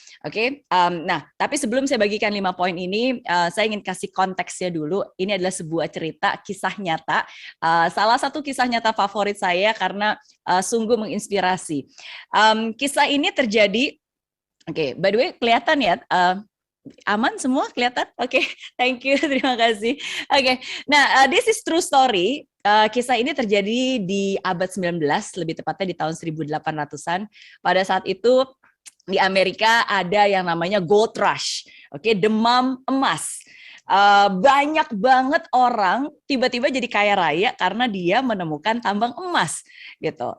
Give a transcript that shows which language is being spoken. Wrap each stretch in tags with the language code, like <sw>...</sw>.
<id>Oke, nah tapi sebelum saya bagikan 5 poin ini, saya ingin kasih konteksnya dulu. Ini adalah sebuah cerita, kisah nyata. Salah satu kisah nyata favorit saya karena sungguh menginspirasi. Kisah ini terjadi, oke, by the way kelihatan ya, aman semua kelihatan? Oke, thank you, terima kasih.</id> <en>Oke, nah this is true story.</en> <id>Kisah ini terjadi di abad 19, lebih tepatnya di tahun 1800-an. Pada saat itu di Amerika ada yang namanya gold rush, oke, demam emas. Banyak banget orang tiba-tiba jadi kaya raya karena dia menemukan tambang emas gitu.</id>